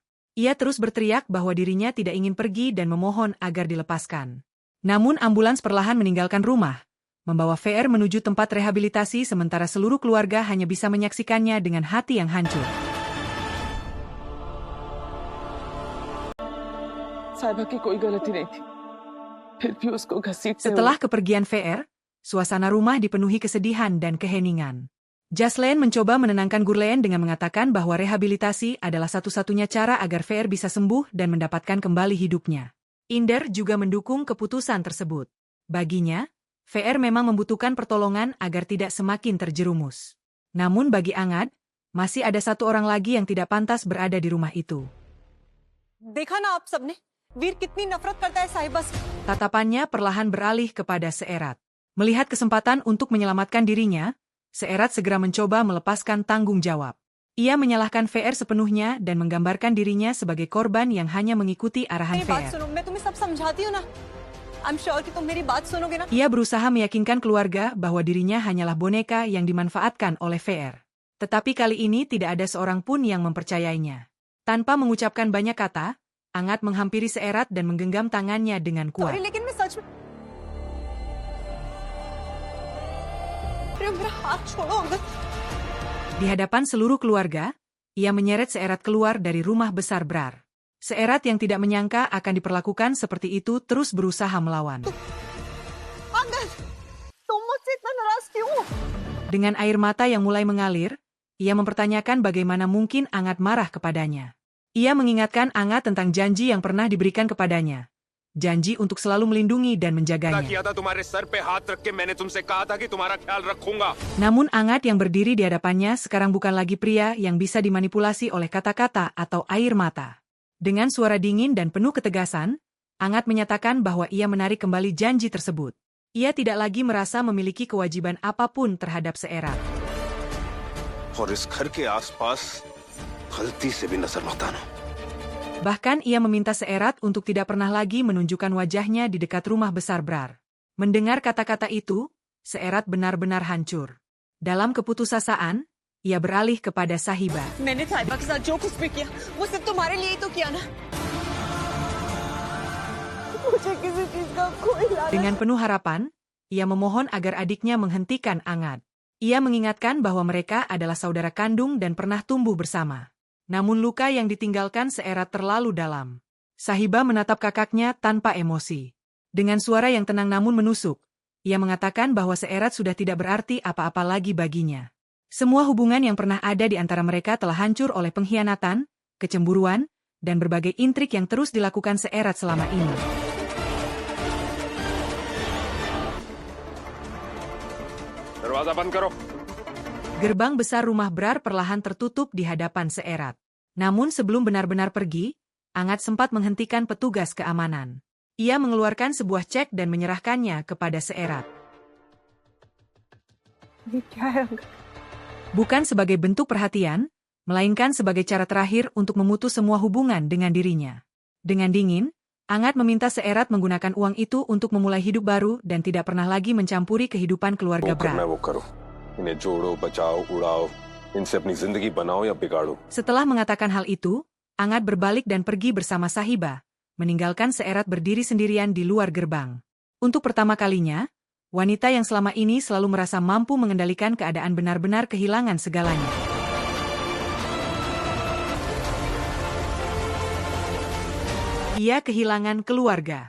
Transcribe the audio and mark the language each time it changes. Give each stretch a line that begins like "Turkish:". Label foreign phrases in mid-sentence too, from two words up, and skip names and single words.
Indonesian: Ia terus berteriak bahwa dirinya tidak ingin pergi dan memohon agar dilepaskan. Namun ambulans perlahan meninggalkan rumah, membawa VR menuju tempat rehabilitasi sementara seluruh keluarga hanya bisa menyaksikannya dengan hati yang hancur.
Hindi: साहिबा की कोई गलती नहीं थी फिर भी उसको घसीटते
Indonesian: Setelah kepergian VR, suasana rumah dipenuhi kesedihan dan keheningan. Jasleen mencoba menenangkan Gurleen dengan mengatakan bahwa rehabilitasi adalah satu-satunya cara agar VR bisa sembuh dan mendapatkan kembali hidupnya. Inder juga mendukung keputusan tersebut. Baginya, VR memang membutuhkan pertolongan agar tidak semakin terjerumus. Namun bagi Angad, masih ada satu orang lagi yang tidak pantas berada di rumah itu.
Hindi: देखा ना आप सबने वीर कितनी नफरत करता है साहिबा से।
Indonesian: Tatapannya perlahan beralih kepada Seerat. Melihat kesempatan untuk menyelamatkan dirinya, Seerat segera mencoba melepaskan tanggung jawab. Ia menyalahkan VR sepenuhnya dan menggambarkan dirinya sebagai korban yang hanya mengikuti arahan
Hindi: मेरी बात VR. सुनो, मैं तुम्हें सब समझाती हूँ ना।
English: I'm sure
Hindi: कि तुम मेरी बात सुनोगे ना।
Indonesian: Ia berusaha meyakinkan keluarga bahwa dirinya hanyalah boneka yang dimanfaatkan oleh VR. Tetapi kali ini tidak ada seorang pun yang mempercayainya. Tanpa mengucapkan banyak kata, Angad menghampiri Seerat dan menggenggam tangannya dengan kuat.
Hindi: Sorry, लेकिन मैं सच में मेरा हाथ छोड़ो अंगद।
Indonesian: Di hadapan seluruh keluarga, ia menyeret Seerat keluar dari rumah besar Brar. Seerat yang tidak menyangka akan diperlakukan seperti itu terus berusaha melawan.
Hindi: अंगद, तुम मुझसे इतना नाराज क्यों?
Indonesian: Dengan air mata yang mulai mengalir, ia mempertanyakan bagaimana mungkin Angad marah kepadanya. Ia mengingatkan Angad tentang janji yang pernah diberikan kepadanya. Janji untuk selalu melindungi dan menjaganya.
Hindi: किया था तुम्हारे सर पे हाथ रख के मैंने तुमसे कहा था कि तुम्हारा ख्याल रखूंगा.
Indonesian: Namun Angad yang berdiri di hadapannya sekarang bukan lagi pria yang bisa dimanipulasi oleh kata-kata atau air mata. Dengan suara dingin dan penuh ketegasan, Angad menyatakan bahwa ia menarik kembali janji tersebut. Ia tidak lagi merasa memiliki kewajiban apapun terhadap Seerat.
Hindi: और इस घर के आसपास गलती से भी नजर मत आना.
Indonesian: Bahkan ia meminta Seerat untuk tidak pernah lagi menunjukkan wajahnya di dekat rumah besar Brar. Mendengar kata-kata itu, Seerat benar-benar hancur. Dalam keputusasaan, ia beralih kepada Sahiba.
Hindi: मैंने साहिबा के साथ जो कुछ भी किया, वो सिर्फ तुम्हारे लिए ही तो किया ना। मुझे किसी चीज का कोई लालच।
Indonesian: Dengan penuh harapan, ia memohon agar adiknya menghentikan Angad. Ia mengingatkan bahwa mereka adalah saudara kandung dan pernah tumbuh bersama. Namun luka yang ditinggalkan Seerat terlalu dalam. Sahiba menatap kakaknya tanpa emosi. Dengan suara yang tenang namun menusuk, ia mengatakan bahwa Seerat sudah tidak berarti apa-apa lagi baginya. Semua hubungan yang pernah ada di antara mereka telah hancur oleh pengkhianatan, kecemburuan, dan berbagai intrik yang terus dilakukan Seerat selama ini.
Hindi: दरवाजा बंद करो.
Indonesian: Gerbang besar rumah Brar perlahan tertutup di hadapan Seerat. Namun sebelum benar-benar pergi, Angad sempat menghentikan petugas keamanan. Ia mengeluarkan sebuah cek dan menyerahkannya kepada Seerat.
Hindi: ये क्या है अंगद?
Indonesian: Bukan sebagai bentuk perhatian, melainkan sebagai cara terakhir untuk memutus semua hubungan dengan dirinya. Dengan dingin, Angad meminta Seerat menggunakan uang itu untuk memulai hidup baru dan tidak pernah lagi mencampuri kehidupan keluarga Brar.
Hindi: वो करो. इन्हें जोड़ो, बचाओ, उड़ाओ. इनसे अपनी जिंदगी बनाओ या बिगाड़ो.
Indonesian: Setelah mengatakan hal itu, Angad berbalik dan pergi bersama Sahiba, meninggalkan Seerat berdiri sendirian di luar gerbang. Untuk pertama kalinya, wanita yang selama ini selalu merasa mampu mengendalikan keadaan benar-benar kehilangan segalanya. Ia kehilangan keluarga.